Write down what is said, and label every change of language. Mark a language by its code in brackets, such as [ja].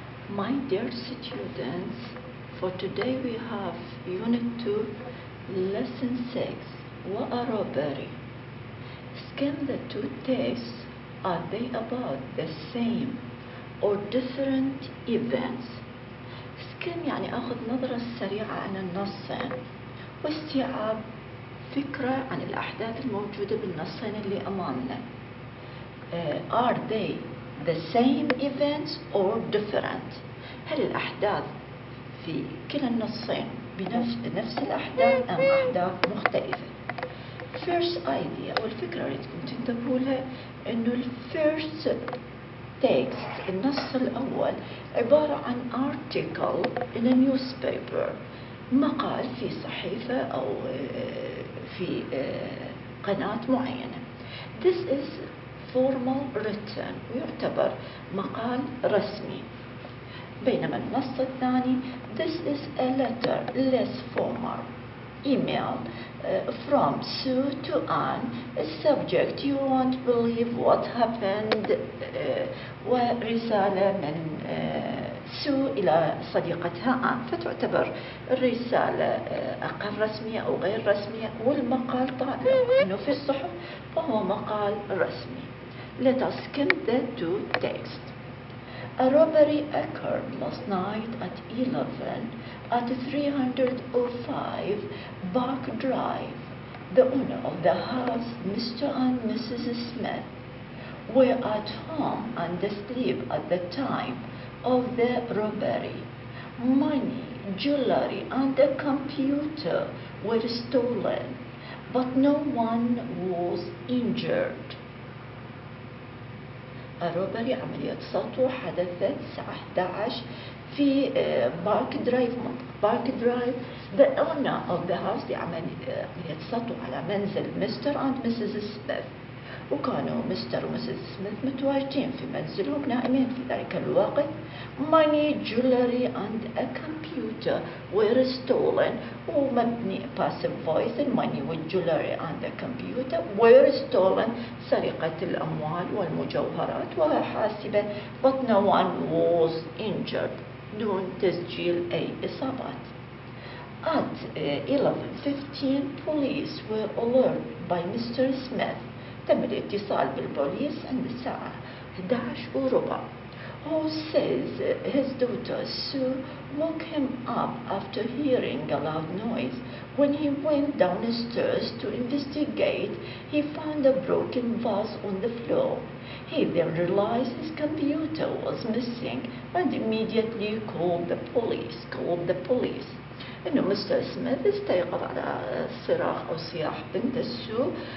[en] My dear students, for today we have Unit 2, Lesson 6, What a Robbery. Scan the two texts. Are they about the same or different events? [ar] scan يعني أخذ نظرة سريعة عن النصين واستيعاب فكرة عن الأحداث الموجودة بالنصين اللي أمامنا. [en] Are they the same events or different؟ [ar] هل الأحداث في كلا النصين بنفس الأحداث أم أحداث مختلفة؟ [en] First idea [ar] أو الفكرة اللي تكون تنتبهوا لها إنه [en] first text [ar] النص الأول عبارة عن [en] article in a newspaper، [ar] مقال في صحيفة أو في قناة معينة. [en] This is formal written [ar] ويعتبر مقال رسمي. بينما النص الثاني [en] this is a letter less formal email from Sue to Anne. Subject you won't believe what happened. [ar] ورسالة من سو إلى صديقتها آن، فتعتبر الرسالة أقل رسمية أو غير رسمية، والمقال طالع إنه في الصحف فهو مقال رسمي. [en] Let us skim the two texts. A robbery occurred last night at 11 at 305 Bark Drive. The owner of the house, Mr. and Mrs. Smith, were at home and asleep at the time of the robbery. Money, jewelry, and a computer were stolen, but no one was injured. [ar] الروبري عملية سطو حدثت الساعة 11 في بارك درايف، منطقة بارك درايف. [en] The owner of the house [ar] دي عملية سطو على منزل مستر [en] and Mrs. [ar] Smith، وكانوا مستر ومسز سميث متواجدين في منزلهم نائمين في ذلك الوقت. [en] Money, jewelry and a computer were stolen. [ar] ومبني passive voice، الماني والجولري [en] and a computer were stolen، [ar] سرقة الأموال والمجوهرات وحاسبة. [en] But no one was injured، [ar] دون تسجيل أي إصابات. [en] At 11:15 police were alerted by Mr. Smith. [ar] تم الاتصال بالبوليس عند الساعة 11:15. [en] Who says his daughter Sue woke him up after hearing a loud noise. When he went downstairs to investigate, he found a broken vase on the floor. He then realized his computer was missing and immediately called the police. [ar] إنه مستر سميث استيقظ على صراخ أو صياح بنت سو.